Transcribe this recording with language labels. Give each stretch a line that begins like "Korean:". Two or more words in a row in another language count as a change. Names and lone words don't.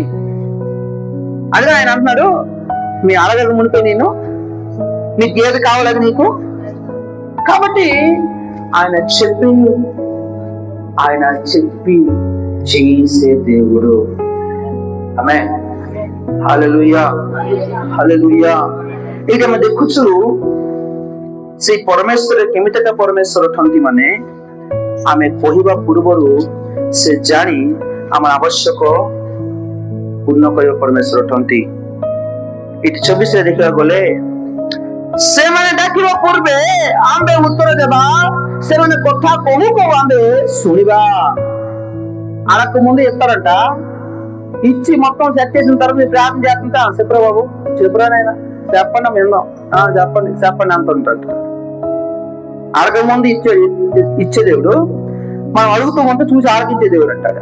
Telugu: అదే ఆయన అంటున్నాడు, మీ అడగక మునిపే నేను మీకు ఏది కావాలని నీకు. కాబట్టి ఆయన చెప్పి చేసే దేవుడు. ఆమేన్.
Odia: ହାଲେଲୁୟା ହାଲେଲୁୟା। ଏଇଟା ଆମେ ଦେଖୁଛୁ ସେଇ ପରମେଶ୍ୱର କେମିତିକା ପରମେଶ୍ୱର ଅଛନ୍ତି ମାନେ ଆମେ କହିବା ପୂର୍ବରୁ ସେ ଜାଣି ଆମର ଆବଶ୍ୟକ ପୂର୍ଣ୍ଣ କରିବା ପରମେଶ୍ୱର ଅଛନ୍ତି। ଏଠି 24 ଦେଖିବାକୁ ଗଲେ ସେମାନେ ଡାକିବା ପୂର୍ବେ ଆମ୍ଭେ ଉତ୍ତର ଦେବା, ସେମାନେ କଥା କହୁ କହୁ ଆମ୍ଭେ శునివా.
Telugu: అరకు ముందు చెప్తారంట, ఇచ్చి మొత్తం సెట్ చేసిన తర్వాత మీరు ప్రార్థన చేస్తుంటా చెప్పరా బాబు, చెప్పురా నాయన, చెప్పండి విందాం, చెప్పండి చెప్పండి అంటుంటాడు. అడగ ముందు ఇచ్చే దేవుడు, మనం అడుగుతూ ఉంటే చూసి ఆలకించే దేవుడు అంటాడు.